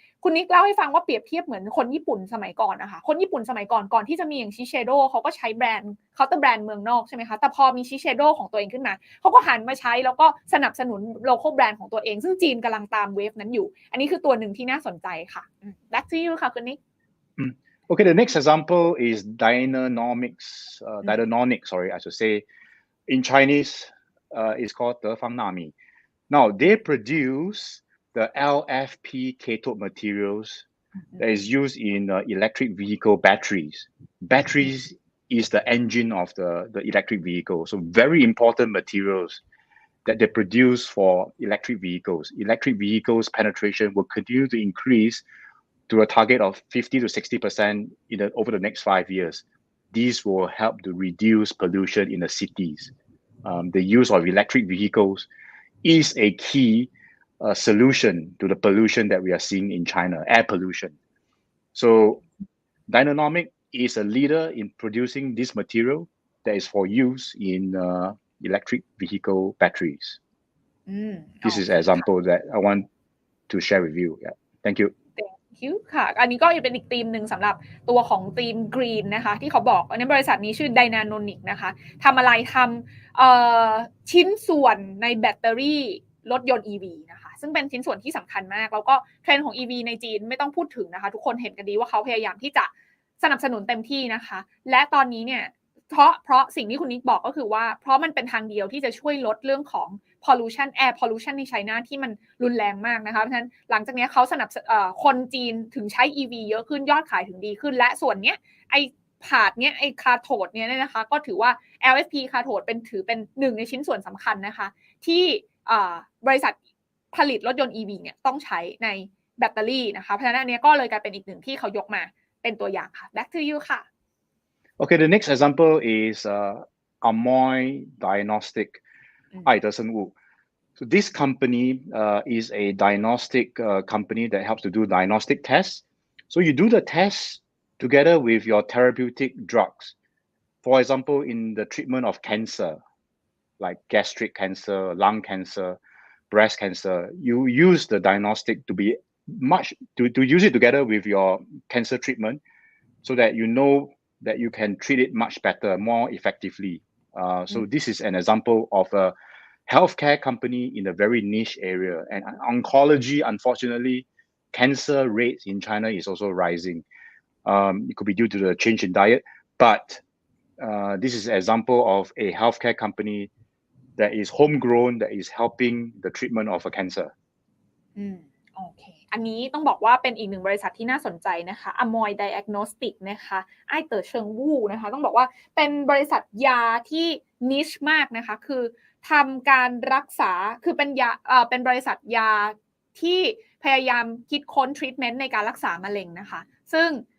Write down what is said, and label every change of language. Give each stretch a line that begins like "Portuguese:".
Thai: คุณนิกเล่าให้ฟังว่าเปรียบเทียบเหมือนคนญี่ปุ่นสมัยก่อนนะคะคนญี่ปุ่นสมัยก่อนที่จะมีอย่างชิเชโดเขาก็ใช้แบรนด์เคาน์เตอร์แบรนด์เมืองนอกใช่ไหมคะแต่พอมีชิเชโดของตัวเองขึ้นมาเขาก็หันมาใช้แล้วก็สนับสนุนโลคอลแบรนด์ของตัวเองซึ่งจีนกำลังตามเวฟนั้นอยู่อันนี้คือตัวหนึ่งที่น่าสนใจค่ะ
English: back to you
Thai: ค่ะคุณนิก
English: Okay, the next example is Dynanonics, sorry, I should say. In Chinese, it's called 德方纳米. Now, they produce the LFP cathode materials that is used in electric vehicle batteries. Batteries is the engine of the electric vehicle. So very important materials that they produce for electric vehicles. Electric vehicles penetration will continue to increase to a target of 50 to 60% over the next 5 years. These will help to reduce pollution in the cities. The use of electric vehicles is a key solution to the pollution that we are seeing in China, air pollution. So Dynanomic is a leader in producing this material that is for use in electric vehicle batteries. This is an example that I want to share with you. Yeah. Thank you.
Thai: ค่ะอันนี้ก็เป็นอีกธีมหนึ่งสำหรับตัวของธีม Green นะคะที่เขาบอกอันนี้บริษัทนี้ชื่อ Dynanonic นะคะทำอะไรทำชิ้นส่วนในแบตเตอรี่รถยนต์ EV นะคะซึ่งเป็นชิ้นส่วนที่สำคัญมากแล้วก็เทรนด์ของ EV ในจีนไม่ต้องพูดถึงนะคะทุกคนเห็นกันดีว่าเขาพยายามที่จะสนับสนุนเต็มที่นะคะและตอนนี้เนี่ยเพราะสิ่งที่คุณนิกบอกก็คือว่าเพราะมันเป็นทางเดียวที่จะช่วยลดเรื่องของ pollution air pollution ในไชน่าที่มันรุนแรงมากนะคะเพราะฉะนั้นหลังจากนี้เขา คนจีนถึงใช้ EV เยอะขึ้นยอดขายถึงดีขึ้นและส่วนเนี้ยไอ้พาร์ทเนี้ยไอ้คาโทดเนี้ยนะคะก็ถือว่า LFP คาโทดถือเป็นหนึ่งในชิ้นส่วนสำคัญนะคะที่บริษัทผลิตรถยนต์ EV เนี่ยต้องใช้ในแบตเตอรี่นะคะเพราะฉะนั้นอันนี้ก็เลยกลายเป็นอีกหนึ่งที่เขายกมาเป็นตัวอย่างค่ะ
English: back to you
Thai: ค่ะ
English: Okay, the next example is Amoy Diagnostic, So this company is a diagnostic company that helps to do diagnostic tests. So you do the tests together with your therapeutic drugs. For example, in the treatment of cancer, like gastric cancer, lung cancer, breast cancer, you use the diagnostic to use it together with your cancer treatment so that you know that you can treat it much better, more effectively. So this is an example of a healthcare company in a very niche area. And oncology, unfortunately, cancer rates in China is also rising. It could be due to the change in diet, but this is an example of a healthcare company that is homegrown, that is helping the treatment of a cancer.
Thai: โอเคอันนี้ต้องบอกว่าเป็นอีกหนึ่งบริษัทที่น่าสนใจนะคะ Amoy Diagnostic นะคะไอเต๋อเฉิงวู่นะคะต้องบอกว่าเป็นบริษัทยาที่นิชมากนะคะคือทำการรักษาคือเป็นบริษัทยาที่พยายามคิดค้นทรีทเมนต์ในการรักษามะเร็งนะคะซึ่ง